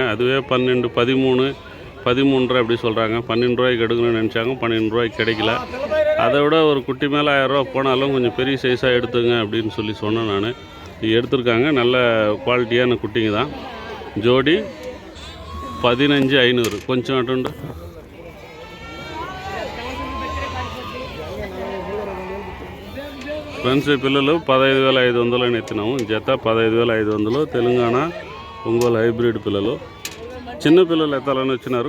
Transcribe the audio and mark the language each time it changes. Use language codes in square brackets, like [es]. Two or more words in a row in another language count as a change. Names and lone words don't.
[ta] அதுவே 12, 13, 13.5 அப்படி சொல்கிறாங்க. 12 ரூபாய்க்கு எடுக்கணும்னு நினச்சாங்க. 12 ரூபாய்க்கு கிடைக்கல. அதை விட ஒரு குட்டி மேலே 1000 ரூபா போனாலும் கொஞ்சம் பெரிய சைஸாக எடுத்துங்க அப்படின்னு சொல்லி சொன்னேன் நான். எடுத்திருக்காங்க. நல்ல குவாலிட்டியான குட்டிங்க தான். ஜோடி 15,500. [te] కొంచెం అటుండు. ఫ్రెండ్స్, ఈ పిల్లలు 15,500 అని ఎత్తినాము. జత 15,500. తెలంగాణ ఒంగోలు హైబ్రిడ్ పిల్లలు. చిన్న పిల్లలు ఎత్తాలని వచ్చినారు.